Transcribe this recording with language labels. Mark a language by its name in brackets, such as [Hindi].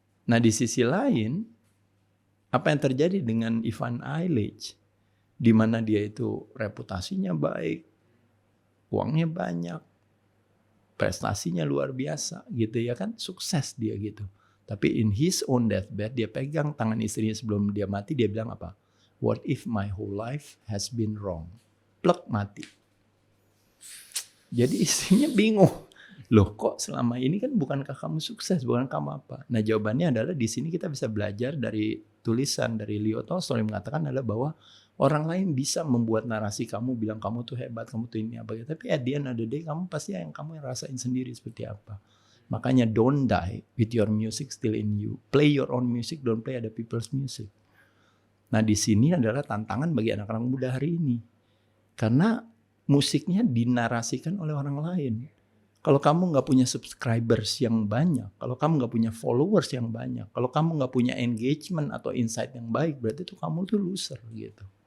[Indonesian] Nah di sisi lain, apa yang terjadi dengan Ivan Illich, di mana dia itu reputasinya baik, uangnya banyak, prestasinya luar biasa gitu ya kan, sukses dia gitu. Tapi [English] in his own deathbed, [Indonesian] dia pegang tangan istrinya sebelum dia mati, dia bilang apa? [English] What if my whole life has been wrong? [Indonesian] Plek, mati. Jadi istrinya bingung. Loh kok selama ini kan bukankah kamu sukses, bukan kamu apa? Nah jawabannya adalah di sini kita bisa belajar dari tulisan dari Leo Tolstoy yang mengatakan adalah bahwa orang lain bisa membuat narasi kamu bilang kamu tuh hebat, kamu tuh ini apa gitu. Tapi [English] at the end of the day [Indonesian] kamu pasti yang kamu rasain sendiri seperti apa. Makanya [English] don't die with your music still in you. Play your own music, don't play other people's music. [Indonesian] Nah di sini adalah tantangan bagi anak-anak muda hari ini. Karena musiknya dinarasikan oleh orang lain. Kalau kamu nggak punya subscribers yang banyak, kalau kamu nggak punya followers yang banyak, kalau kamu nggak punya engagement atau insight yang baik, berarti itu kamu tuh loser gitu.